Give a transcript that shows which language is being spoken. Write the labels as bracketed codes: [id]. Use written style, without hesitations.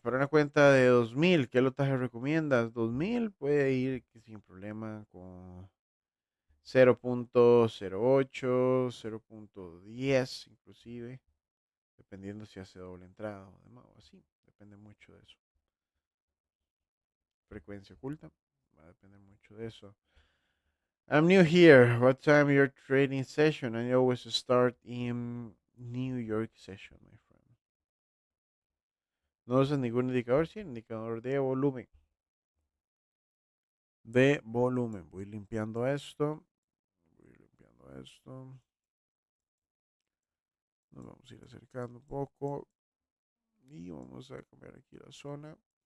[es] Para una cuenta de 2000, ¿qué lotaje recomiendas? 2000 puede ir sin problema con 0.08, 0.10 inclusive, dependiendo si hace doble entrada o demás, o así. Depende mucho de eso. Frecuencia oculta, va a depender mucho de eso. [en] I'm new here. What time your trading session? I always start in New York session, my friend. [es] No usas ningún indicador, sí, indicador de volumen. De volumen. Voy limpiando esto. Voy limpiando esto. Nos vamos a ir acercando un poco. Y vamos a cambiar aquí la zona.